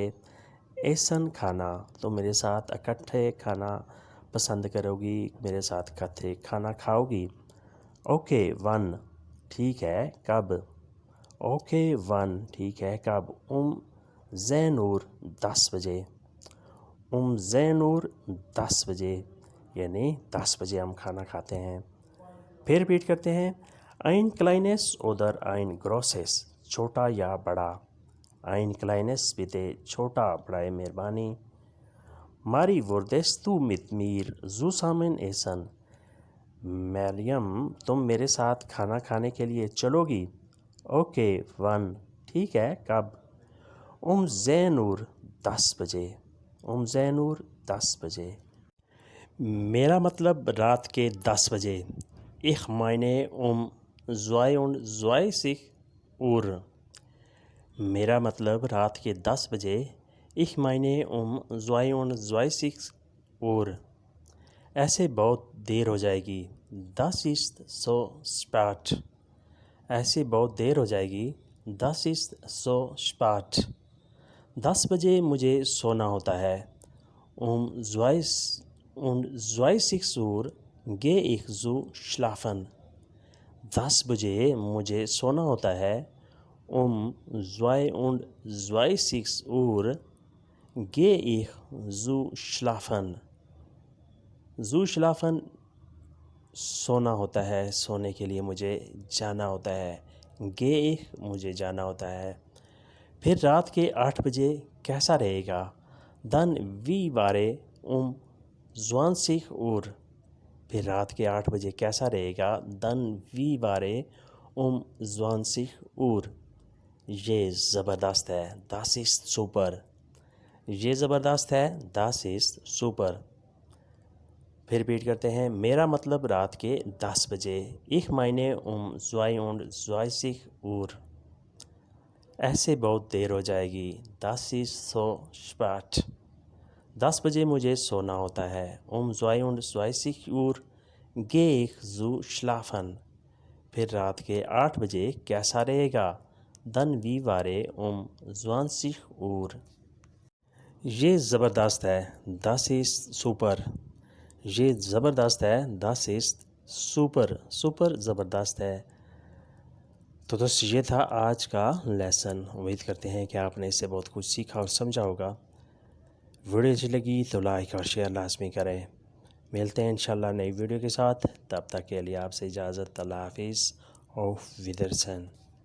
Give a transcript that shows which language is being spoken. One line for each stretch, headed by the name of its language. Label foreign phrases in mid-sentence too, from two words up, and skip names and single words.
Urdu: essen کھانا. تم میرے ساتھ اکٹھے کھانا پسند کرو گی، میرے ساتھ اکٹھے کھانا کھاؤ گی. اوکے ون ٹھیک ہے کب؟ اوکے ون ٹھیک ہے کب؟ زینور 10 بجے. زینور 10 بجے یعنی 10 بجے ہم کھانا کھاتے ہیں. پھر ریپیٹ کرتے ہیں.
German: ein kleines oder ein großes.
Urdu: چھوٹا یا بڑا.
German: ein kleines bitte
Urdu: چھوٹا برائے مہربانی.
German: Mari, würdest du mit mir zusammen essen?
Urdu: مریم تم میرے ساتھ کھانا کھانے کے لیے چلو گی؟ اوکے 1 ٹھیک ہے کب؟ زینور 10 بجے 10 بجے میرا مطلب رات کے 10 بجے
German: ich meine 22 Uhr
Urdu: میرا مطلب رات کے 10 بجے
German: ich meine 22 Uhr
Urdu: ایسے بہت دیر ہو جائے گی
German: das ist so spät
Urdu: ایسے بہت دیر ہو جائے گی
German: das ist so spät
Urdu: 10 بجے مجھے سونا ہوتا ہے
German: 22 Uhr gehe ich zu schlafen
Urdu: 10 بجے مجھے سونا ہوتا ہے
German: 22 Uhr gehe ich zu schlafen
Urdu: سونا ہوتا ہے سونے کے لیے مجھے جانا ہوتا ہے
German: gehe ich
Urdu: مجھے جانا ہوتا ہے پھر رات کے 8 بجے کیسا رہے گا
German: dann wie wäre 20 Uhr
Urdu: پھر رات کے 8 بجے کیسا رہے گا
German: dann wie wäre 20 Uhr
Urdu: یہ زبردست ہے
German: das ist super
Urdu: یہ زبردست ہے
German: das ist super
Urdu: پھر ریپیٹ کرتے ہیں میرا مطلب رات کے 10 بجے
German: ich meine 22 Uhr
Urdu: ایسے بہت دیر ہو جائے گی
German: das ist so spät
Urdu: 10 بجے مجھے سونا ہوتا ہے
German: 22 Uhr gehe ich zu schlafen
Urdu: پھر رات کے 8 بجے کیسا رہے گا
German: dann wie wäre 20 Uhr
Urdu: یہ زبردست ہے
German: das ist
Urdu: super یہ زبردست ہے
German: das ist super
Urdu: زبردست ہے تو دوست یہ تھا آج کا لیسن امید کرتے ہیں کہ آپ نے اس سے بہت کچھ سیکھا اور سمجھا ہوگا ویڈیو اچھی لگی تو لائک اور شیئر لازمی کریں ملتے ہیں انشاءاللہ نئی ویڈیو کے ساتھ تب تک کے لیے آپ سے اجازت اللہ حافظ
German: auf Wiedersehen